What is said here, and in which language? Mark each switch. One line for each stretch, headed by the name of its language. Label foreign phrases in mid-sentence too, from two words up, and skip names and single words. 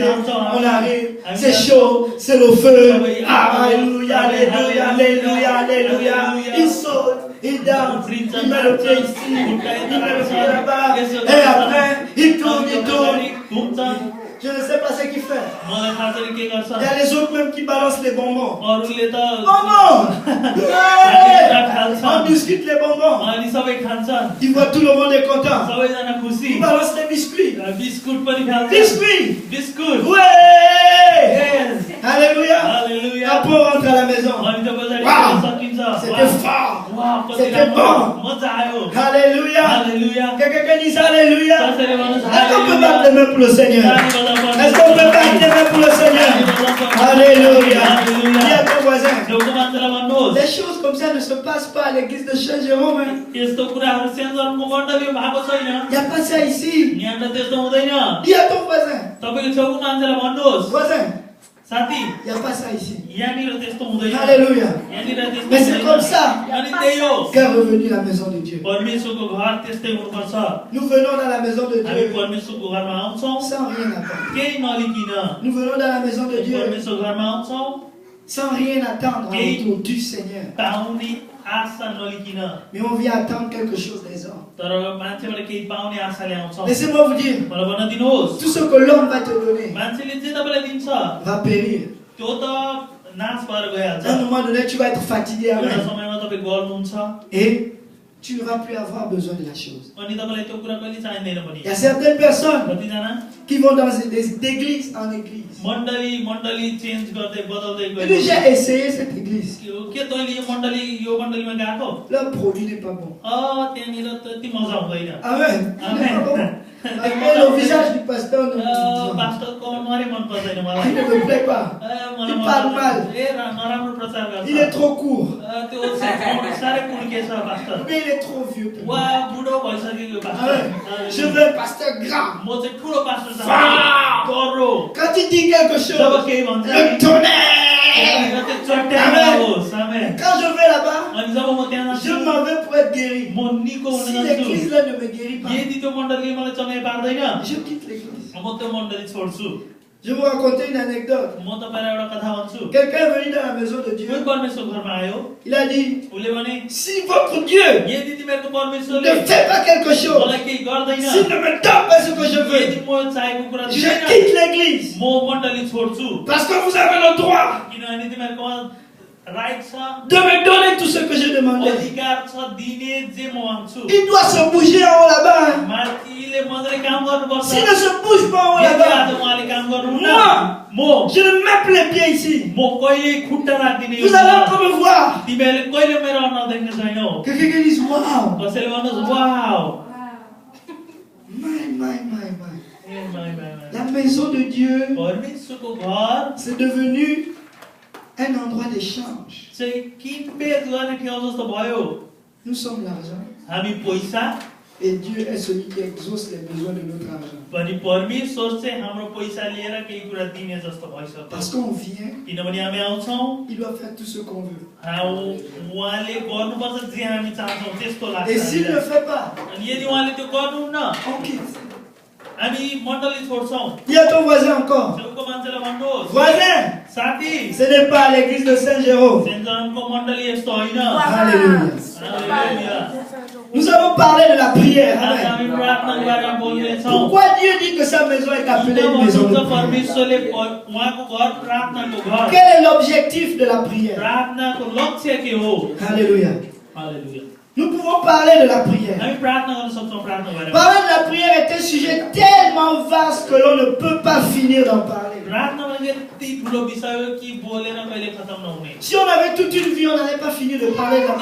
French: On arrive, c'est chaud, c'est le feu. Alléluia, alléluia, alléluia, alléluia. Il saute, il danse, il met le pied ici, il met le pied là-bas. Et après, il tourne, il tourne. Je ne sais pas ce qu'il fait.
Nepali: मलाई थाहा छैन के गर्छ
French: Il y a les autres même qui balancent les bonbons.
Nepali: अरूले त
French: Bonbons!
Nepali: खानेकुरा खान्छन्
French: On discute les bonbons.
Nepali: अनि सबै खान्छन्
French: Tu vois, tout le monde est content.
Nepali: सबैजना खुसी
French: Ils balancent les biscuits.
Nepali: बिस्कुट पनि खान्छन्
French: Biscuits!
Nepali: बिस्कुट
French: Ouais! Yes. Alléluia!
Nepali: हालेलुया
French: Après, on rentre à la maison.
Nepali: अनि त पछाडि Wow. सकिन्छ
French: C'était fort.
Nepali: वाह कति
French: C'était
Nepali: राम्रो
French: bon.
Nepali: मजा आयो
French: Alléluia!
Nepali: हालेलुया
French: Quelqu'un dit Alléluia!
Nepali: कसैले भन्नुहोस्
French: Est-ce qu'on peut
Nepali: हालेलुया
French: battre les mains pour le Seigneur?
Nepali: ताली बजाउनु
French: Est-ce qu'on peut battre les mains pour le Seigneur? Alléluia! Alléluia. Dis à ton voisin.
Nepali: छेउको मान्छेलाई भन्नुहोस्
French: Les choses comme ça ne se passent pas à l'église de Saint-Jérôme. Hein.
Nepali: यस्तो कुराहरू सेन्जरको मण्डली भएको छैन
French: Il n'y a pas ça ici.
Nepali: यहाँ त त्यस्तो हुँदैन
French: Dis à ton voisin.
Nepali: तपाईको छेउको मान्छेलाई भन्नुहोस्
French: Voisin,
Nepali: साथी
French: il n'y a pas ça ici.
Nepali: यहाँनिर त्यस्तो हुँदैन
French: Alléluia.
Nepali: यहाँनिर त्यस्तो
French: Mais c'est
Nepali: हुँदैन।
French: comme ça.
Nepali: अनि त्यही हो
French: Qu'est revenu la maison de Dieu.
Nepali: परमेश्वरको घर त्यस्तै हुनुपर्छ
French: Nous venons dans la maison de
Nepali: हामी
French: Dieu
Nepali: परमेश्वरको घरमा आउँछौँ
French: sans rien attendre.
Nepali: केही नलिकन
French: Nous venons dans la maison de Dieu
Nepali: परमेश्वरको घरमा आउँछौँ
French: sans rien attendre Okay. autour du Seigneur.
Nepali: पाउने आशा नलिकन
French: Mais on vient attendre quelque chose des hommes.
Nepali: तर मान्छेबाट केही पाउने आशाले आउँछौँ
French: Laissez-moi vous dire,
Nepali: मलाई भन्न दिनुहोस्
French: tout ce que l'homme va te donner
Nepali: मान्छेले जे तपाईँलाई दिन्छ
French: va périr.
Nepali: त्यो त नाश भएर गइहाल्छ
French: À un moment donné, tu vas être fatigué.
Nepali: एउटा
French: Amen.
Nepali: समयमा तपाईँ गर्नुहुन्छ
French: Et tu ne vas plus avoir besoin de la chose.
Nepali: अनि तपाईँलाई त्यो कुरा कहिले चाहिँदैन पनि
French: Il y a certaines personnes
Nepali: कतिजना
French: qui vont d'église en église.
Nepali: मण्डली चेन्ज गर्दै बदल्दै
French: Et
Nepali: गयो
French: puis j'ai essayé cette église.
Nepali: के तैँले यो मण्डलीमा गएको
French: Leur produit n'est pas bon.
Nepali: त्यहाँनिर त्यति मजा हुँदैन
French: Amen. Il n'est pas bon. Et le visage du pasteur ne,
Nepali: पास्टरको अनुहारै मन पर्दैन मलाई
French: il ne me plaît pas.
Nepali: मलाई
French: Il parle mal.
Nepali: नराम्रो प्रचार
French: Il est
Nepali: गर्छ
French: trop court.
Nepali: त्यो साह्रै कुड्के छ पास्टर
French: Mais il est trop vieux. pour
Nepali: वा
French: moi.
Nepali: बुढो भइसकेको
French: Amen. Je
Nepali: पास्टर
French: veux un pasteur grand.
Nepali: म चाहिँ ठुलो पास्टर
French: Wow.
Nepali: चाहन्छु गरो
French: Quand il dit quelque
Nepali: जब
French: chose,
Nepali: केही भन्छ
French: le tonnerre.
Nepali: चट्याउनुहोस्
French: Et quand je vais là-bas,
Nepali: अनि जब म त्यहाँ
French: je
Nepali: जान्छु
French: m'en vais pour être guéri.
Nepali: म निको हुन
French: Si
Nepali: जान्छु
French: l'église là ne me guérit pas,
Nepali: यदि त्यो मण्डलीले मलाई चङ्गाइ पार्दैन
French: je quitte l'église.
Nepali: म त्यो मण्डली छोड्छु
French: Je vais vous raconter une anecdote.
Nepali: म तपाईँलाई एउटा कथा भन्छु
French: Quelqu'un est venu dans la maison de
Nepali: कोही
French: Dieu.
Nepali: परमेश्वर घरमा आयो
French: Il a dit,
Nepali: उसले भने
French: si votre Dieu
Nepali: यदि तिमीहरूको
French: ne
Nepali: परमेश्वरले
French: fait pas quelque chose,
Nepali: मलाई केही गर्दैन
French: s'il ne me donne pas ce que je
Nepali: यदि
French: veux,
Nepali: म चाहेको कुरा
French: je
Nepali: दिँदैन
French: quitte l'église.
Nepali: म मण्डली छोड्छु
French: Parce que vous avez le droit
Nepali: किनभने तिमीहरूको राइट छ
French: de me donner tout ce que j'ai demandé.
Nepali: अधिकार छ दिने जे म माग्छु
French: Il doit se bouger en haut là-bas. Hein.
Nepali: माथिले मजाले काम गर्नुपर्छ
French: S'il ne se bouge pas en haut
Nepali: यदि आज
French: là-bas,
Nepali: उहाँले काम गर्नुहुन्न म
French: je ne mets plus les pieds ici.
Nepali: म कहिले खुट्टा राख्दिनँ
French: Vous allez encore me voir.
Nepali: तिमीहरूले कहिले मेरो अनुहार देख्ने छैनौ
French: Quelqu'un qui dit, waouh.
Nepali: कसैले भन्नुहोस् वाउ
French: My.
Nepali: ए माई माई
French: La maison de Dieu,
Nepali: परमेश्वरको घर
French: c'est devenu un endroit d'échange.
Nepali: चाहिँ किनबेच गर्ने ठाउँ जस्तो भयो
French: Nous sommes l'argent.
Nepali: हामी पैसा
French: Et Dieu est celui qui exauce les besoins de notre argent.
Nepali: पनि परमेश्वर चाहिँ हाम्रो पैसा लिएर केही कुरा दिने जस्तो भइसक्यो
French: Parce qu'on vient,
Nepali: किनभने हामी आउँछौँ
French: il doit faire tout ce qu'on veut.
Nepali: उहाँले गर्नुपर्छ जे हामी चाहन्छौँ त्यस्तो लाग्छ
French: Et s'il ne le fait pas,
Nepali: अनि यदि उहाँले त्यो गर्नुहुन्न
French: on quitte.
Nepali: हामी मण्डली छोड्छौँ
French: Dis à ton voisin encore.
Nepali: छेउको मान्छेलाई भन्नुहोस्
French: Voisin,
Nepali: साथी
French: ce n'est pas à l'église de Saint-Jérôme.
Nepali: सेन्जनको मण्डली यस्तो होइन
French: Alléluia.
Nepali: हालेलुया।
French: Nous allons parler de la prière.
Nepali: आज
French: Amen.
Nepali: हामी प्रार्थनाको बारेमा बोल्नेछौँ
French: Pourquoi Dieu dit que sa maison est appelée
Nepali: किन
French: une maison de
Nepali: भन्नुहुन्छ
French: prière?
Nepali: परमेश्वरले उहाँको घर प्रार्थनाको घर
French: Quel est l'objectif de la prière?
Nepali: प्रार्थनाको लक्ष्य के हो
French: Alléluia.
Nepali: हालेलुया।
French: Nous pouvons parler de la prière.
Nepali: हामी प्रार्थना गर्न सक्छौँ प्रार्थनाको बारेमा
French: Parler de la prière est un sujet tellement vaste que l'on ne peut pas finir d'en parler.
Nepali: प्रार्थना भनेको यति ठुलो विषय हो कि बोलेर कहिले खतम नहुने
French: Si on avait toute une vie, on n'allait pas finir de parler de la